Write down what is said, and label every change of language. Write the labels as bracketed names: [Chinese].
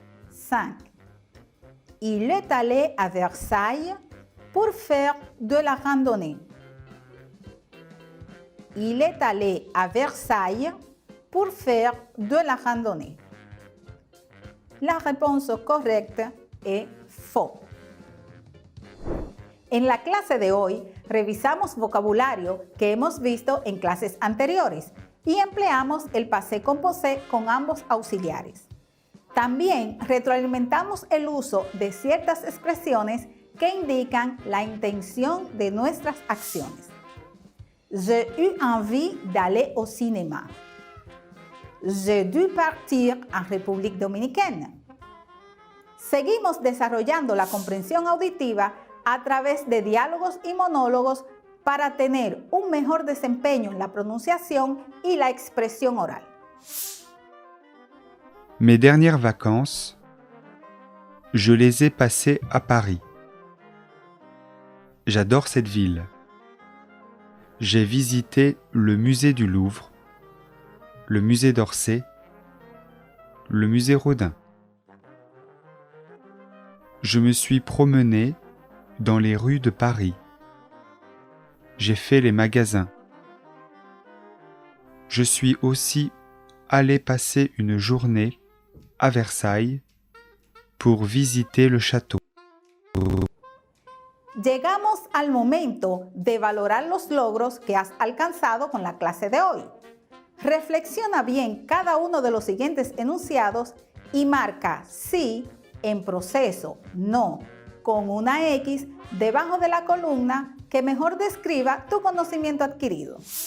[French] 5. Il est allé à Versailles pour faire de la randonnée. Il est allé à Versailles pour faire de la randonnée. La réponse correcte est faux. [Spanish] En la clase de hoy revisamos vocabulario que hemos visto en clases anteriores y empleamos el passé composé con ambos auxiliares. También retroalimentamos el uso de ciertas expresiones que indican la intención de nuestras acciones. [French] J'ai eu envie d'aller au cinéma. J'ai dû partir en République Dominicaine. [Spanish] Seguimos desarrollando la comprensión auditiva a través de diálogos y monólogos para tener un mejor desempeño en la pronunciación y la expresión oral. [French] Mes dernières vacances, je les ai passées à Paris. J'adore cette ville. J'ai visité le musée du Louvre, le musée d'Orsay, le musée Rodin. Je me suis promené dans les rues de Paris. J'ai fait les magasins. Je suis aussi allé passer une journée à Versailles pour visiter le château. [Spanish] Llegamos al momento de valorar los logros que has alcanzado con la clase de hoy. Reflexiona bien cada uno de los siguientes enunciados y marca sí en proceso, no, con una X debajo de la columna que mejor describa tu conocimiento adquirido.